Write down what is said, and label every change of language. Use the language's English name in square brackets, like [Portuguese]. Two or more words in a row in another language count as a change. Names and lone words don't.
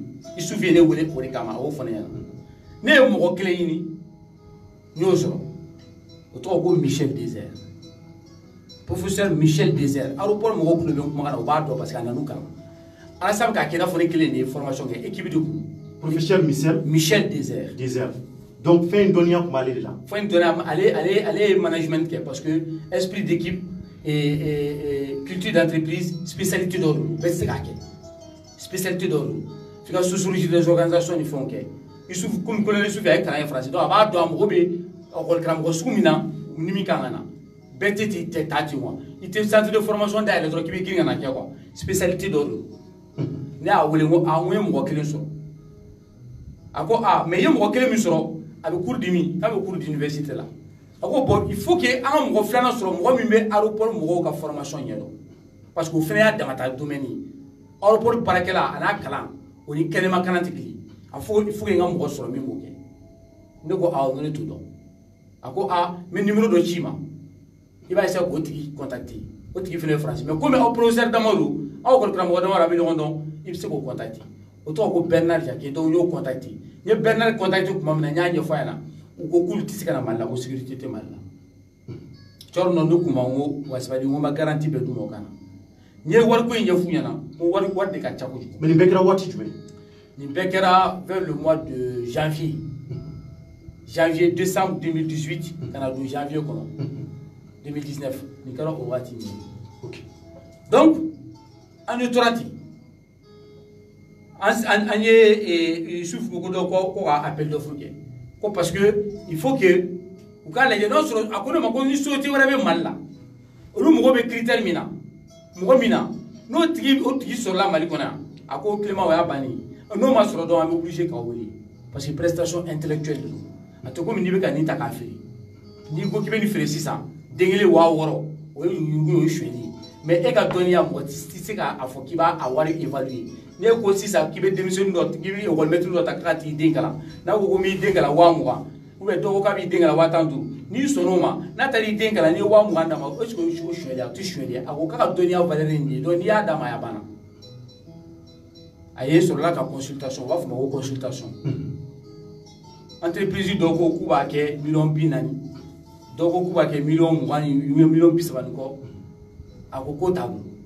[Bambara] Yusuf ye ne wele o de kama a y'o fɔ ne ɲɛna ne ye mɔgɔ kelen ɲini n y'o sɔrɔ o tɔgɔ ko Michel Désert professeur Michel Désert aéroport mɔgɔw kulo bɛ kuma na o b'a dɔn [French] parce que [Bambara] a nan'u kalan Alassane k'a kɛ i n'a fɔ ne kelen de ye formation kɛ [French] équipe de [Bambara] kun professeur Michel Désert donc fɛn in dɔnniya tun b'ale de la fɛn in dɔnniya ale ye management kɛ parce que [French] esprit d'équipe et culture d'entreprise [Bambara] spécialité dɔw don bɛɛ tɛ se k'a kɛ spécialité dɔw don f'i ka [French] sociologie des organisations [Bambara] ni fɛnw kɛ Yusuf komi colonel Yusuf a ye kalan kɛ Faransi donc a b'a dɔn a mago bɛ école karamɔgɔ sugu min na ni min kan ka na bɛɛ tɛ taa ten wa i tɛ [French] centre de formation [Bambara] dayɛlɛ dɔrɔn k'i bɛ girin ka na kɛ quoi spécialité dɔw don ne y'a wele n ko n ye mɔgɔ kelen sɔrɔ a ko mais i ye mɔgɔ kelen min sɔrɔ a bɛ cours di min k'a bɛ [French] cours d'université [Bambara] la a ko [French] bon il faut que [Bambara] an ka mɔgɔ filanan sɔrɔ mɔgɔ min bɛ aéroport mɔgɔw ka formation ɲɛdɔn parce que o fana y'a damata domaine ye aéroport baarakɛla a n'a kalan o ni kɛnɛma kalan tɛ kelen a [French] faut que [Bambara] n ka mɔgɔ sɔrɔ min b'o kɛ ne ko n ko ne t'o dɔn a ko n bɛ numéro dɔ ci ma i b'a essayer k'o tigi contacter o tigi fana ye Faransi mais komi aw professeur dama don aw kɔni karamɔgɔ dama a bɛ ɲɔgɔn dɔn i bɛ se k'o contacter o tɔgɔ ko Bernard Jacquet donc n y'o contacter n ye Bernard contacter tuma min na n y'a ɲɛfɔ a ɲɛna u ko k'olu tɛ se ka na Mali la ko sécurité tɛ Mali la cɔrɔ nɔ ne kun ma n ko wa sabali n ko n ma garantie bɛɛ d'u ma o kana n ye wariko in ɲɛf'u ɲɛna n ko wari de ka ca kojugu mais nin bɛɛ kɛra waati jumɛn nin bɛɛ kɛra [French] vers le mois de janvier décembre [Bambara] 2018 ka na don janvier kɔnɔ 2019 nin kɛra o waati min ye donc an ye tora ten an ye Yusuf ko dɔ ko ka [French] appel d'offre [Bambara] kɛ ko [French] parce que il faut que [Bambara] u k'a lajɛ n'o sɔrɔ a ko ne ma ko ni société wɛrɛ bɛ Mali la olu mɔgɔ bɛ critère min na mɔgɔ min na n'o tigi sɔrɔla Mali kɔnɔ yan a ko Clément o y'a bannen n'o ma sɔrɔ dɔrɔn an bɛ obligé k'aw wele parce [French] que prestation intellectuelle de [Bambara] don a tɛ komi n'i bɛ ka nin ta k'a feere n'i ko k'i bɛ nin feere sisan den kelen 6000 o ye yurugu o ye sonyɛli ye mais e ka dɔnniya mɔgɔ tɛ se k'a fɔ k'i b'a wari évaluer n'e ko sisan k'i bɛ denmisɛnnin dɔ k'i bɛ [French] école maître [Bambara] dɔ ta k'a t'i den kalan n'a ko ko n b'i den kalan 20,000 [French] ou bien [Bambara] dɔw ko k'a b'i den kalan 15,000 n'i sɔnn'o ma n'a taara i den kalan n'i ye 20,000 d'a ma [French] est ce que [Bambara] o ye sonyɛli a tɛ sonyɛli a ko k'a ka dɔnniya valeur ye nin ye donc n'i y'a d'a ma a banna a ye sɔrɔla ka consultation u b'a fɔ ma ko consultation entreprise dɔw ko k'u b'a kɛ miliyɔn 40 dɔw ko k'u b'a kɛ miliyɔn 20 miliyɔn 30 kɔ a ko k'o t'a bolo